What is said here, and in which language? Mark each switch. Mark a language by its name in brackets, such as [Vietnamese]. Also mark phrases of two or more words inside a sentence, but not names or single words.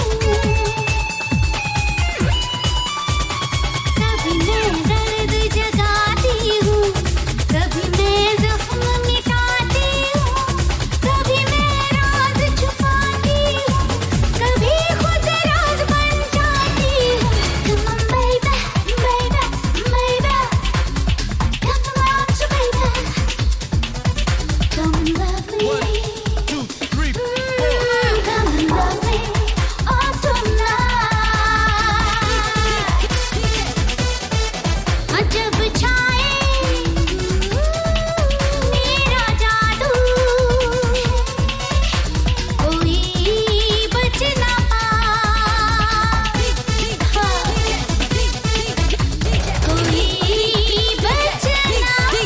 [Hindi] कभी मैं दर्द जगाती हूँ, कभी मैं जख्म मिटाती हूँ। कभी मैं राज छुपाती हूँ, कभी खुद राज बन जाती हूँ। [English] Come on baby, baby, baby, come on so baby, come and love me. Come and love me all tonight. [Hindi] जब छाए मेरा जादू कोई बच ना पाए। कोई बच ना